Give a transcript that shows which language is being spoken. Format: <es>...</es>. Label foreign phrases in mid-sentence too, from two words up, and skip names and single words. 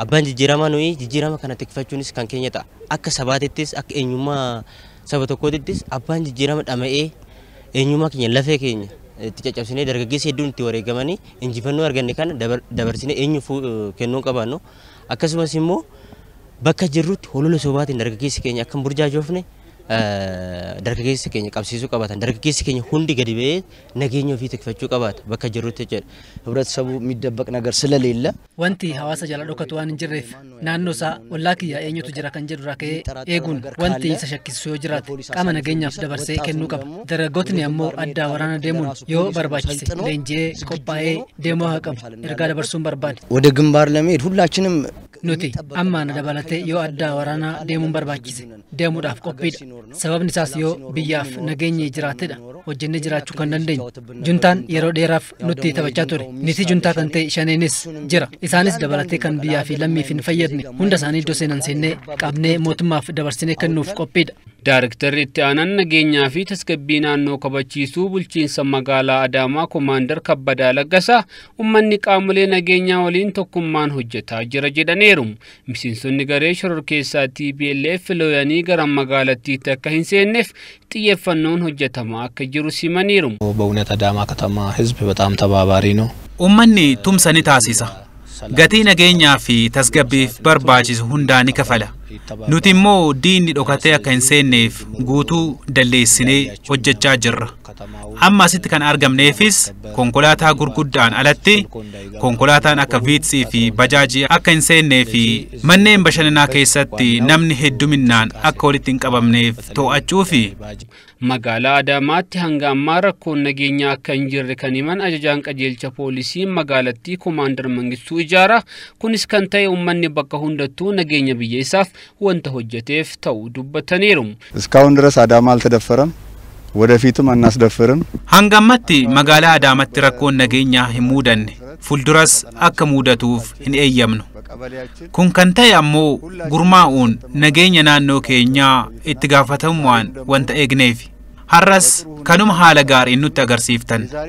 <om>Abbaan jijjiirama nuyi jijjiirama kana tikfachuunis kan keenya ta'a. Akka sabaatittis akka eenyummaa saba tokkootittis abbaan jijjiirama dhama'ee eenyummaa keenya lafee keenya itti caccabsinee dargaggeessa hedduun itti wareegamanii injifannoo arganne kana dabarsinee eenyuuf kennuu qabaannu. Akkasumas immoo bakka jirrutti holola sobaatiin dargaggeessi keenya akka burjaajoofne dargaggeessi keenya qabsiisuu qabaatan dargaggeessi keenya hundi gadi ba'ee nageenya ofii tikfachuu qabaata bakka jirrutti jedha.</om> <am>ህብረተሰቡ የሚደበቅ ነገር ስለሌለ</am> <om>wanti hawaasa jala dhokatu waan hin jirreef naannoo isaa ollaa kiyya eenyutu jira kan jedhu rakee eeguun wanti isa shakkisiisu yoo jiraate qaama nageenyaaf dabarsee kennuu qaba. Dargaggootni ammoo addaa waraana deemuun yoo barbaachise leenjii qophaa'ee deemuu haa qabu. Ergaa dabarsuun barbaade.</om> <am>ወደ ግንባር ለመሄድ ሁላችንም</am> <om>nuti amma na dabalatee yoo addaa waraanaa deemuun barbaachise deemuudhaaf qophiidha. Sababni isaas yoo biyyaaf nageenyi jiraatedha hojjennee jiraachuu kan dandeenyu. Juntaan yeroo dheeraaf nutti taphachaa ture. Niti juntaa kan ta'e shaneenis jira. Isaanis dabalatee kan biyyaa fi lammiif hin fayyadne hunda isaanii iddoo seenan seennee qabnee mootummaaf dabarsinee kennuuf qophiidha. Daarektarri itti aanaan nageenyaa fi tasgabbii naannoo kabachiisuu bulchiinsa magaalaa Adaamaa Komaander Kabbadaa Laggasaa uummanni qaamolee nageenyaa waliin tokkummaan hojjetaa jira jedhaniiru. Miseensonni garee shororkeessaa TPLF looyanii gara magaalattiitti akka hin seenneef xiyyeeffannoon hojjetamaa akka jiru simaniiru.</om> <am>በእውነት አዳማ ከተማ ህዝብ በጣም ተባባሪ ነው።</am> <om>uummanni tumsa ni taasisa. Gatii nageenyaa fi tasgabbiif barbaachisu hundaa ni kafala. Nuti immoo diinni dhokatee akka hin seenneef guutuu dalleessinee hojjechaa jirra. Amma asitti kan argamneefis konkolaataa gurguddaan alatti konkolaataan akka viitsii fi bajaajii akka hin seennee fi manneen bashannanaa keessatti namni hedduminaan akka walitti hin qabamneef to'achuu fi magaalaa Adaamaatti hanga ammaa rakkoon nageenyaa akka hin jirre kan himan ajajaan qajeelcha poolisii magaalattii Komaander Mangistuu Ijaaraa kunis kan ta'e uummanni bakka hundattuu nageenya biyya isaaf wanta hojjeteef ta'uu dubbataniiru.</om> <am>እስካሁን ድረስ አዳማ አልተደፈረም ወደፊትም አናስደፍርም።</am> <om>hanga ammatti magaalaa Adaamatti rakkoon nageenyaa hin muudanne fulduras akka muudatuuf hin eeyyamnu. Kun kan ta'e ammoo gurmaa'uun nageenya naannoo keenyaa itti gaafatamummaan wanta eegneefi. Har'as kanuma haala gaariin nutti agarsiiftan.</om>